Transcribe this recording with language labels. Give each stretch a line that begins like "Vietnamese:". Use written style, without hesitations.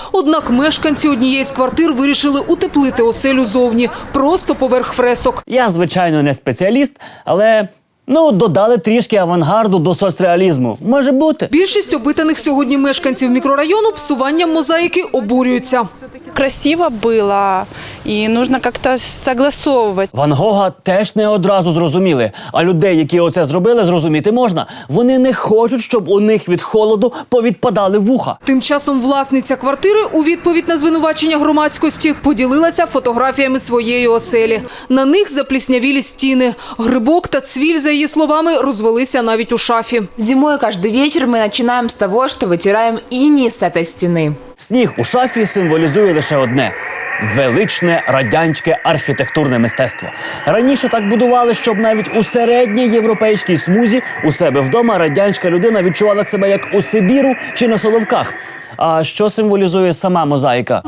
Ukrainian: Однак мешканці однієї з квартир вирішили утеплити оселю зовні, просто поверх фресок. Я, звичайно, не спеціаліст, але... додали трішки авангарду до соцреалізму. Може бути. Більшість опитаних сьогодні мешканців мікрорайону псуванням мозаїки обурюються.
Russian: Красиво было, и нужно как-то согласовывать.
Ukrainian: Ван Гога теж не одразу зрозуміли. А людей, які оце зробили, зрозуміти можна. Вони не хочуть, щоб у них від холоду повідпадали вуха. Тим часом власниця квартири у відповідь на звинувачення громадськості поділилася фотографіями своєї оселі. На них запліснявілі стіни. Грибок та цвіль, за її словами, розвелися навіть у шафі.
Russian: Зимой каждый вечер мы начинаем с того, что вытираем иней с этой стены.
Ukrainian: Сніг у шафі символізує лише одне – величне радянське архітектурне мистецтво. Раніше так будували, щоб навіть у середній європейській смузі у себе вдома радянська людина відчувала себе як у Сибіру чи на Соловках. А що символізує сама мозаїка?